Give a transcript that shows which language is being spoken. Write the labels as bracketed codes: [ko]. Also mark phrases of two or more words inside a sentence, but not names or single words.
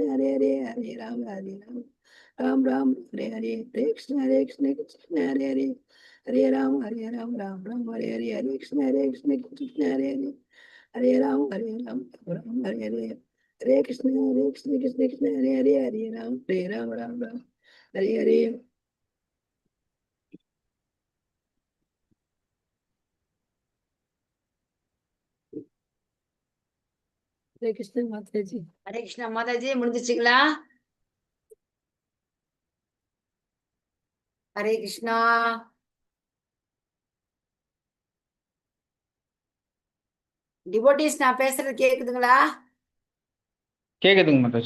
[sa] Hare Ram, Ram Ram, Hare Krishna, Krishna Hare Ram, Ram Ram, Hare Krishna, Hare Ram, Ram Hare Krishna, Krishna Hare Ram, Ram Ram, Hare Hare Krishna Mataji. [ta] ஹரே கிருஷ்ணா மாதாஜி, முடிஞ்சிச்சுங்களா? ஹரே கிருஷ்ணா. டிவோட்டிஸ் நான் பேசுறது கேக்குதுங்களா? கேக்குதுங்க மாதாஜி.